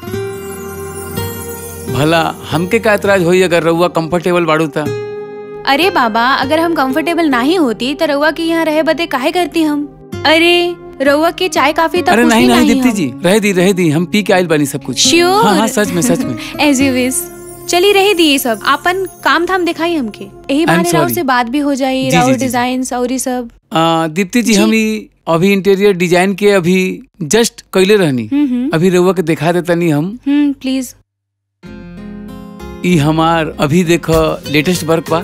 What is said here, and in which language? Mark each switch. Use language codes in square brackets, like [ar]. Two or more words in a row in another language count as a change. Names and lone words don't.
[bho] भला हमके का एतराज होई अगर रहुआ कंफर्टेबल बाड़ू ता? अरे बाबा, अगर हम कंफर्टेबल नहीं होती तो रहुआ के यहाँ रहे बदे काहे करती हम? अरे रहुआ के चाय काफी तक। अरे नहीं दीप्ति जी, रह दी हम पी के आइल बानी सब कुछ। श्योर? हाँ सच में। [en] as you wish. [bho] चली रही दी सब, अपन काम धाम दिखाई हमके। यही बहाने राउर से बात भी हो जाए, राउर डिजाइन और सब। दीप्ति जी, हम अभी [en] interior design [bho] के अभी जस्ट कइले रहनी। अभी रहुआ के दिखा देता नहीं हम। प्लीज। ई हमार अभी देखो [en] latest work [bho] बा।